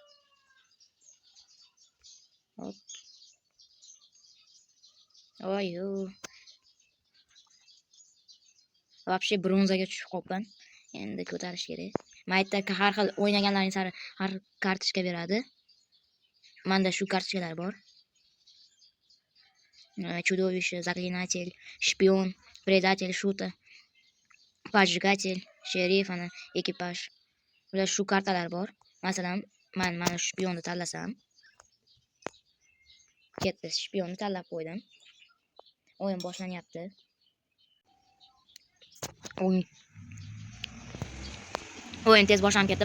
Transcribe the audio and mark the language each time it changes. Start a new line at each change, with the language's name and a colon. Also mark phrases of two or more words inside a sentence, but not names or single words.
Uzbek: Hop. Oy-yo. Вообще bronzaga tushib qolgan. Endi ko'tarish kerak. Maytda har xil o'ynaganlaring sari har kartochka beradi. Menda shu kartochkalar bor.
Russian: Чудовище, заклинатель, шпион, предатель, шута, поджигатель,
Uzbek: sherif, ana ekipaj. Ular shu kartalar bor. Masalan, men mana shu shpionni tanlasam, ketdi, shpionni tanlab qo'ydim. O'yin boshlanyapti. O'yin tez boshlanib ketdi.